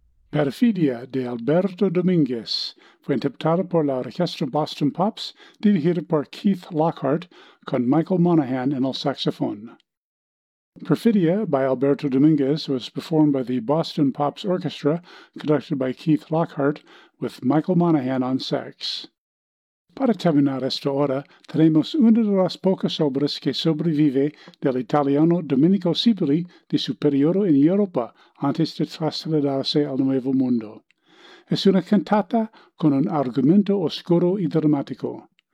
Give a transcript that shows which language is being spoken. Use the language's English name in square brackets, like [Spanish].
[Spanish] Perfidia de Alberto Dominguez fue interpretada por la Orquesta Boston Pops, dirigida por Keith Lockhart, con Michael Monahan en el saxofón. [English] Perfidia by Alberto Dominguez was performed by the Boston Pops Orchestra, conducted by Keith Lockhart, with Michael Monahan on sax. [Spanish] Para terminar esta hora, tenemos una de las pocas obras que sobrevive del italiano Domenico Cipolli de su periodo en Europa antes de trasladarse al Nuevo Mundo. Es una cantata con un argumento oscuro y dramático.